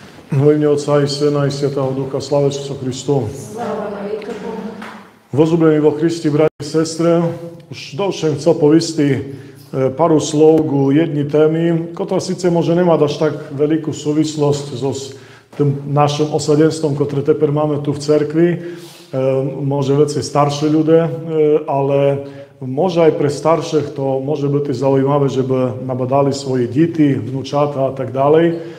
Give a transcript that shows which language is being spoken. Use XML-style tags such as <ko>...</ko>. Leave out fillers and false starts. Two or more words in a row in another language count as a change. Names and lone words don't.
<cu>Во ім'я Отца і Сина, і Святого Духа, слава Ісусу Христу. Возлюблені во Христі,</cu> <sk>bratia i sestre, už dlhšie chcel poviesť paru slov k jednej témy, ktorá síce môže nemať až tak veľkú súvislosť so tým našim osadenstvom, ktoré teper máme tu v cerkvi. Môže veci starší ľudia, ale môže aj pre starších to môže byť zaujímavé, že by nabadali svoje deti, vnúčata a tak ďalej.</sk>